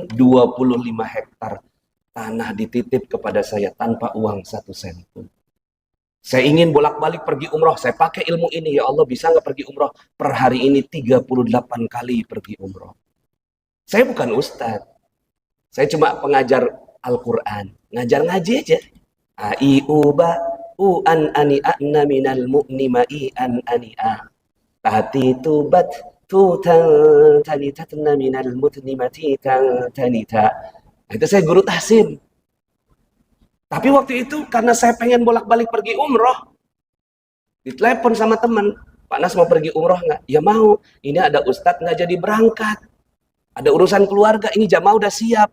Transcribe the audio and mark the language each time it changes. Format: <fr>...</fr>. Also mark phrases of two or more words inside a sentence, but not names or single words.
<id>25 hektar tanah dititip kepada saya tanpa uang 1 sen pun. Saya ingin bolak-balik pergi umroh. Saya pakai ilmu ini.</id> <ar>Ya Allah,</ar> <id>bisa nggak pergi umroh? Per hari ini 38 kali pergi umroh. Saya bukan ustadz. Saya cuma pengajar Al-Quran. Ngajar ngaji aja. Ai uba u an ani anna minal mu'ni ma'i an ani a. Tahti tubat tu tan tanitatna minal mutni mati tan tanita. Itu saya guru tahsin. Tapi waktu itu karena saya pengen bolak-balik pergi umroh, ditelepon sama teman, Pak Nas mau pergi umroh nggak? Ya mau. Ini ada ustadz nggak jadi berangkat. Ada urusan keluarga, ini jamaah udah siap.</id>